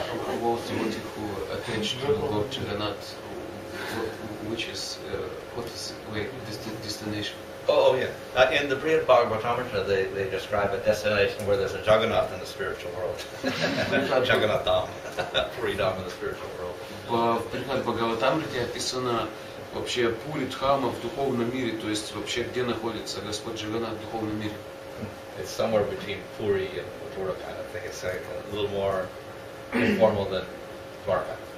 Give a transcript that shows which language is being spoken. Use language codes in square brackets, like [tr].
[en] Devotee who attached to Lord Jagannath, which is what is destination? Oh yeah. In the Brihad Bhagavatamrita, they describe a destination where there's a Jagannath in the spiritual world. Jagannath Dham, Puri Dham in the spiritual world. [ru] В Брихад Бхагаватамрите описано вообще Пури Дхама в духовном мире, то есть вообще где находится Господь Джаганнат в духовном мире. [en] It's somewhere between Puri and Mathura kind of thing. It's like a little more informal than Dwarka.